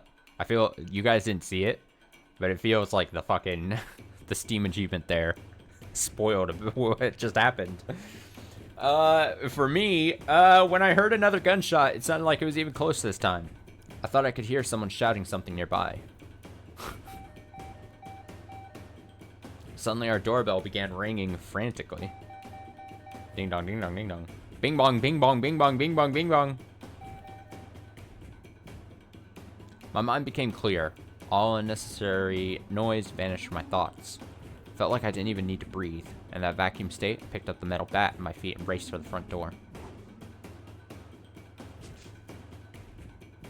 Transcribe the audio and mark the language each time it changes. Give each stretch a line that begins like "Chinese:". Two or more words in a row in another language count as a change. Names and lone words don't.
English: I feel, you guys didn't see it, but it feels like the fucking, the Steam achievement there spoiled what just happened. For me, when I heard another gunshot, it sounded like it was even close this time. I thought I could hear someone shouting something nearby. Suddenly our doorbell began ringing frantically. Ding dong, ding dong, ding dong. Bing bong, bing bong, bing bong, bing bong, bing bong. My mind became clear. All unnecessary noise vanished from my thoughts. Felt like I didn't even need to breathe. In that vacuum state, I picked up the metal bat at my feet and raced for the front door.